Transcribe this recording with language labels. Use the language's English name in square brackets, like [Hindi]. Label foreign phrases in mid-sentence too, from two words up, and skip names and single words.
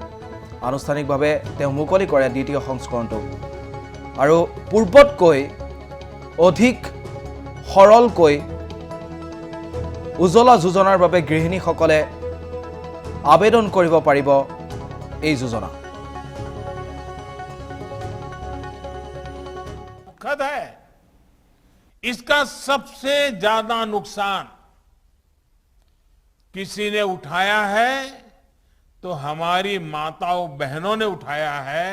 [Assamese] আনুষ্ঠানিকভাৱে তেওঁ মুকলি কৰে দ্বিতীয় সংস্কৰণটো। আৰু পূৰ্বতকৈ অধিক সৰলকৈ উজ্জ্বলা যোজনাৰ বাবে গৃহিণীসকলে আবেদন কৰিব পাৰিব এই যোজনা। [Hindi] दुखद है, इसका सबसे ज्यादा नुकसान किसी ने उठाया है तो हमारी माताओं बहनों ने उठाया है।